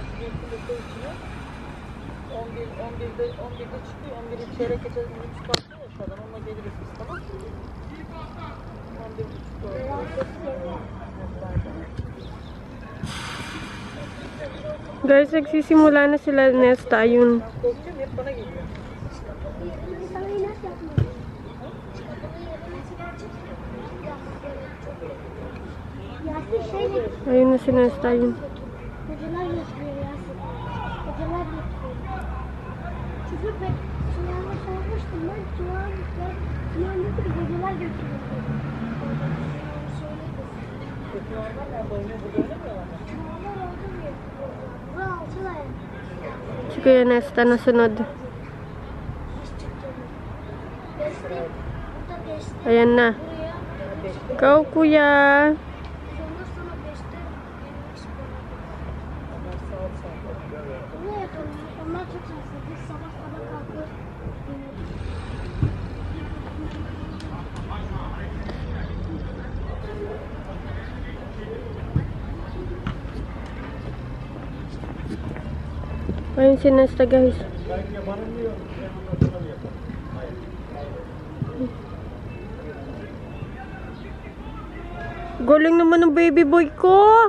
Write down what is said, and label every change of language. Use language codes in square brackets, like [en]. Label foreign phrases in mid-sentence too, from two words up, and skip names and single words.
[tr] Artık yakınlıkta içine 11'de çıkıyor. 11'i çeyrek geçe 3 kalkıyor ya şu an. Onunla geliriz biz, tamam. 11.30 [tl] Guys, nagsisimula na sila Nesta, yun. [tr] Korkacağım, hep bana geliyor. [tl] Ayun na si Nesta, yun. [tr] Hocalar getiriyor Yasin. Hocalar getiriyor. Çünkü ben sınavda sormuştum ben. Sınavda bir hocalar getiriyor. Normal nerede oynuyor? Burada oynamıyorlar mı? Sınavlar oldu diye. Bu altılar. [tl] Si Kuya Nesta nasunod. Ayan na. Go, Kuya! [tr] Onlar çok şanslı. Biz sabah kalkıyoruz. [tl] Ayun si Nesta, guys. Galing naman ng baby boy ko!